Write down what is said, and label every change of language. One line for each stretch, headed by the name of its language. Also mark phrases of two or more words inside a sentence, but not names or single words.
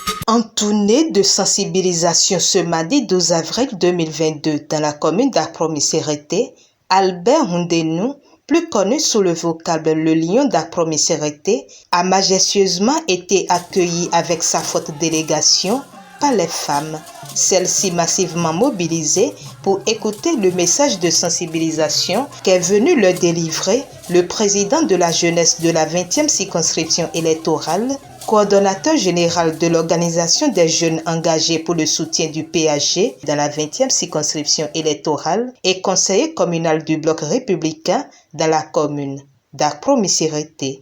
French: En tournée de sensibilisation ce mardi 12 avril 2022 dans la commune d'Akpromi-Sérété, Albert Hundenou, plus connu sous le vocable le lion d'Akpromi-Sérété, a majestueusement été accueilli avec sa forte délégation par les femmes, celles-ci massivement mobilisées pour écouter le message de sensibilisation qu'est venu leur délivrer le président de la jeunesse de la 20e circonscription électorale, coordonnateur général de l'Organisation des jeunes engagés pour le soutien du PAG dans la 20e circonscription électorale et conseiller communal du bloc républicain dans la commune d'Akpromi-Sérété.